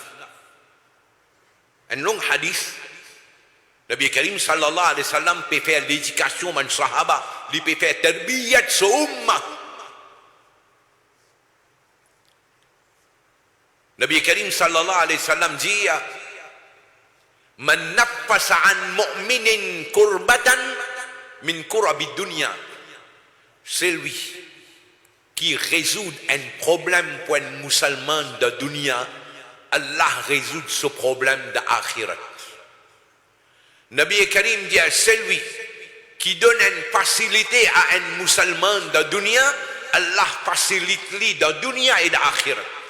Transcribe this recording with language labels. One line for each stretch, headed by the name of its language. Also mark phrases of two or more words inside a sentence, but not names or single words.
French: Un long hadith, Nabi Karim
Arabic: صلى الله عليه وسلم
French: peut faire l'éducation man sahaba, il peut faire tarbiyat sa ummah. Nabi Karim
Arabic: صلى الله عليه وسلم
French: dit,
Arabic: من نفس عن مؤمن كربة من كرب الدنيا,
French: c'est lui qui résout un problème pour un musulman de dunya, Allah résout ce problème de akhirat. Nabi Karim dit, celui qui donne une facilité à un musulman de dunya, Allah facilite lui de dunya et de akhirat.